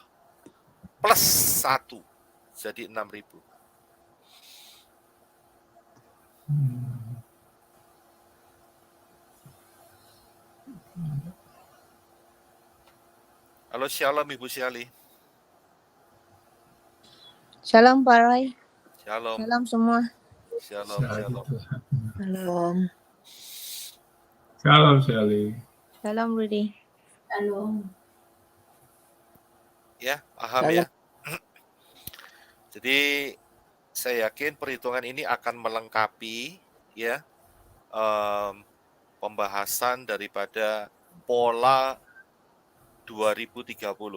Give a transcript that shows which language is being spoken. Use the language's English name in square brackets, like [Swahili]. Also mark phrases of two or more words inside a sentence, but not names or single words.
[Indonesian] Plus 1 jadi 6.000. Halo, shalom Ibu Syali. Shalom Pak Roy. Shalom. Shalom semua. Shalom, shalom. Shalom. Shalom, Shelly. Shalom, Rudy. Shalom. Ya, paham Shalom. ya. Jadi saya yakin perhitungan ini akan melengkapi ya pembahasan daripada pola 2030.